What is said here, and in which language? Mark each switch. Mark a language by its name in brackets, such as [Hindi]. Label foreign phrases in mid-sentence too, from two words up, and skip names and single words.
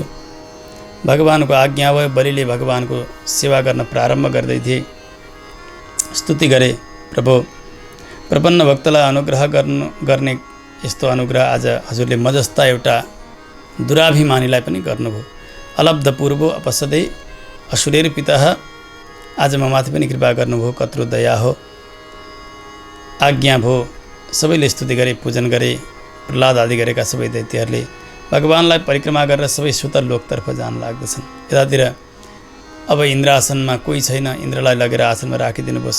[Nepali] भगवानको आज्ञा भयो। बलिले भगवानको सेवा गर्न प्रारम्भ गर्दै थिए। स्तुति गरे, प्रभु प्रपन्न भक्तलाई अनुग्रह गर्ने यस्तो अनुग्रह आज हजुरले म जस्ता एउटा दुराभिमानीलाई पनि गर्नुभयो। [Sanskrit] अलब्ध पूर्वो अपसदे असुरेर पितः। [Nepali] आज म माथि पनि कृपा गर्नुभयो, कत्रो दया हो। आज्ञा भयो। सबैले स्तुति गरे, पूजन गरे। प्रहलाद आदि गरेका सबै दैत्यहरूले भगवान्लाई परिक्रमा गरेर सबै सुतल लोकतर्फ जान लाग्दछन्। यतातिर अब इन्द्रासनमा कोही छैन, इन्द्रलाई लगेर आसनमा राखिदिनु भयो।